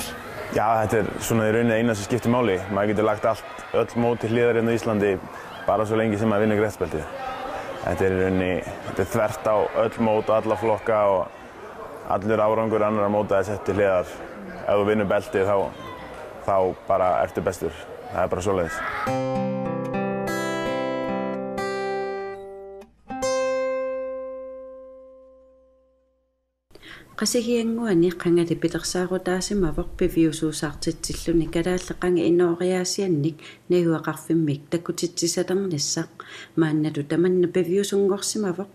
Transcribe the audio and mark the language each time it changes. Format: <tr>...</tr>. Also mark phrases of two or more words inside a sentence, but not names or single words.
<is>Já, þetta svona í rauninni eina sem skiptir máli. Maður getur lagt öll mót til hliðar hérna í Íslandi bara svo lengi sem maður vinnur Grettisbeltið. Þetta í rauninni þvert á öll mót og alla flokka og allur árangur annarra móta er sett til hliðar. Ef þú vinnur beltið þá bara ertu bestur. Það er bara svoleiðis.</is> <kl>Qasigianguani qangati pilersaarutaasimavaq piviusuusaartitsilluni kalaalleqangi inooriaasiannik nahuaqarfimmik takkutitsisalernassaq maannatu tamanna piviusungorsimavaq</kl>